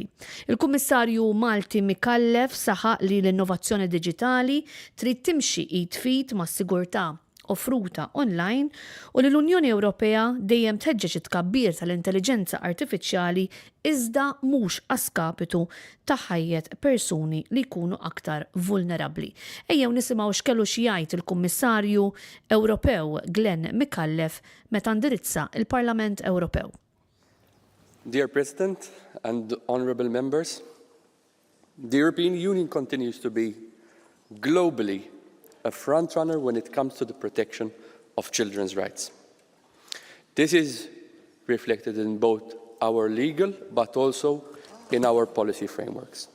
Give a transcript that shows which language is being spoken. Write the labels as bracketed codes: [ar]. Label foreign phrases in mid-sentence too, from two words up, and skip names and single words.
[mt] Il-Kummissarju Malti Mikallef saħaq li l-innovazzjoni diġitali trid timxi id-fit mas-sigurtà offruta online u li l-Unjoni Ewropea dejjem tħeġġeġ it-tkabbir tal-intelligenza artifiċjali iżda mhux għaskapitu ta' ħajjet persuni li jkunu aktar vulnerabbli. Ejjew nisimgħu x'kellu xi jgħid il-Kummissarju Ewropew Glenn Mikallef meta ndirizza il-Parlament Ewropew. [en] Dear President and honourable members, the European Union continues to be globally a frontrunner when it comes to the protection of children's rights. This is reflected in both our legal but also in our policy frameworks.